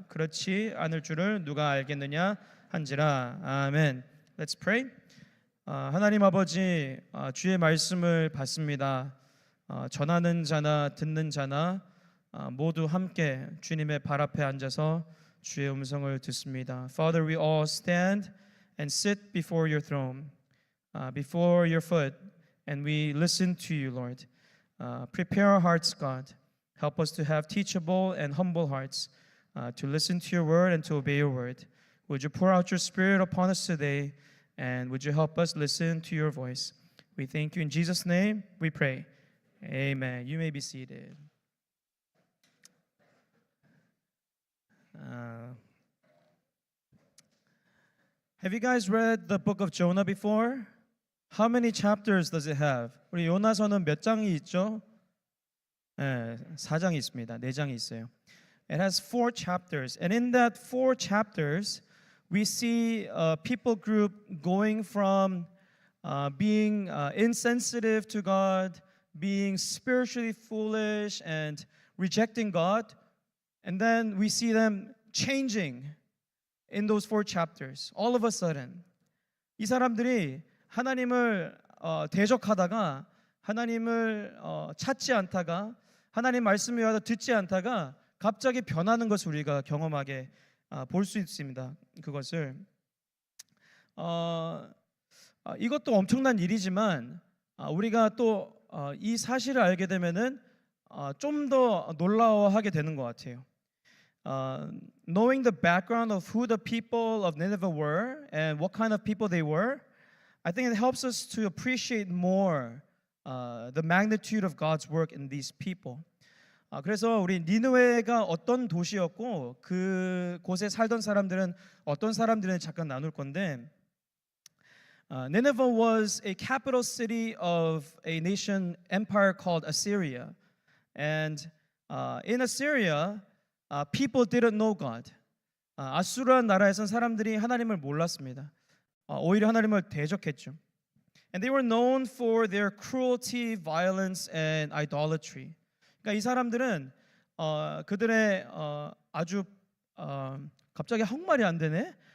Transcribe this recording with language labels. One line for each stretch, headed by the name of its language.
Korean: 그렇지 않을 줄을 누가 알겠느냐 한지라.
English: 아멘. Let's pray.
Korean: 하나님 아버지, 주의 말씀을 받습니다. 전하는 자나 듣는 자나 모두 함께 주님의 발 앞에 앉아서 주의 음성을 듣습니다.
English: Father, we all stand and sit before your throne, before your foot, and we listen to you, Lord. Prepare our hearts, God. Help us to have teachable and humble hearts, to listen to your word and to obey your word. Would you pour out your spirit upon us today, and would you help us listen to your voice? We thank you in Jesus' name, we pray. Amen. You may be seated. Have you guys read the book of Jonah before? How many chapters does it have?
Korean: 우리 요나서는 몇 장이 있죠? 네, 4장이 있습니다. 4장이 있어요.
English: It has 4 chapters, and in that 4 chapters, we see a people group going from being insensitive to God, being spiritually foolish, and rejecting God, and then we see them changing in those 4 chapters. All of a sudden,
Korean: 이 사람들이 하나님을 대적하다가 하나님을 찾지 않다가 하나님 말씀을 위하여 듣지 않다가 갑자기 변하는 것을 우리가 경험하게 볼 수 있습니다. 그것을 이것도 엄청난 일이지만 우리가 또 이 사실을 알게 되면은 좀 더 놀라워하게 되는 것 같아요.
English: Knowing the background of who the people of Nineveh were and what kind of people they were, I think it helps us to appreciate more the magnitude of God's work in these people.
Korean: 그래서 우리 니느웨가 어떤 도시였고 그 곳에 살던 사람들은 어떤 사람들은 잠깐 나눌 건데,
English: Nineveh was a capital city of a nation empire called Assyria, and in Assyria, people didn't know God.
Korean: 아수르한 나라에선 사람들이 하나님을 몰랐습니다. 오히려 하나님을 대적했죠.
English: And they were known for their cruelty, violence, and idolatry.
Korean: 그러니까 이 사람들은 그들의 아주 갑자기 한국말이 안 되네.